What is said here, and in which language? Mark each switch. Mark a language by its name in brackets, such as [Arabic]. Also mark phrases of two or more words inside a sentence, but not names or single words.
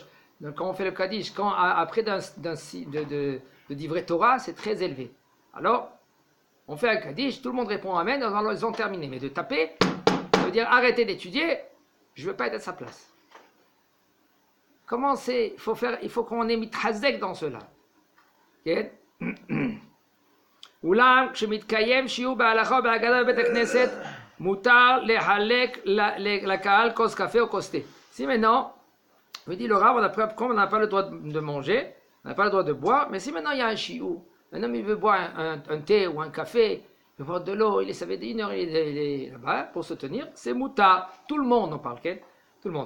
[French] Donc quand on fait le Kaddish, après de [Hebrew] דברי תורה, [French] c'est très élevé. Alors, on fait un Kaddish, tout le monde répond Amen, alors ils ont terminé. Mais de taper, ça veut dire arrêter d'étudier, je ne veux pas être à sa place. Comment c'est? Il faut qu'on ait mitchazek dans cela. Okay? [Hebrew] אולם כשמתקיים שיעור בהלכה בהגדה בבית הכנסת מותר לחלק לקהל כוס קפה או כוס תה. [French] Si maintenant, me dit le Rav, comme on n'a pas le droit de manger, on n'a pas le droit de boire, mais si maintenant il y a un shiur, un homme il veut boire un thé ou un café, il veut boire de l'eau, il est, ça fait une heure, il est là-bas pour se tenir, c'est mouta. Tout le monde en parle, okay? Tout le monde.